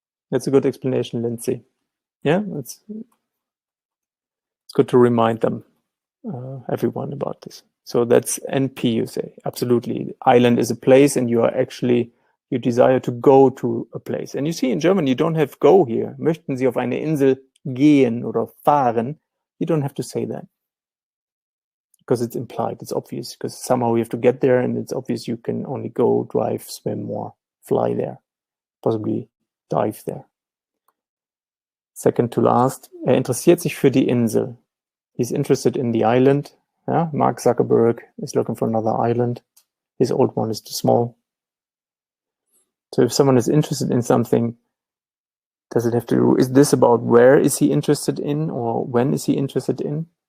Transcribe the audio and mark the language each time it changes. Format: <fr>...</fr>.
<en>That's a good explanation, Lindsay. Yeah, it's good to remind them, everyone, about this. So that's NP, you say. Absolutely. Island is a place, and you desire to go to a place. And you see, in German, you don't have go here.</en> <de>Möchten Sie auf eine Insel gehen oder fahren?</de> <en>You don't have to say that. Because it's implied, it's obvious, because somehow you have to get there, and it's obvious you can only go, drive, swim, or fly there, possibly dive there. Second to last,</en> <de>interessiert sich für die Insel.</de> <en>He's interested in the island. Yeah? Mark Zuckerberg is looking for another island. His old one is too small. So if someone is interested in something, does it have to do, is this about where is he interested in, or when is he interested in?</en>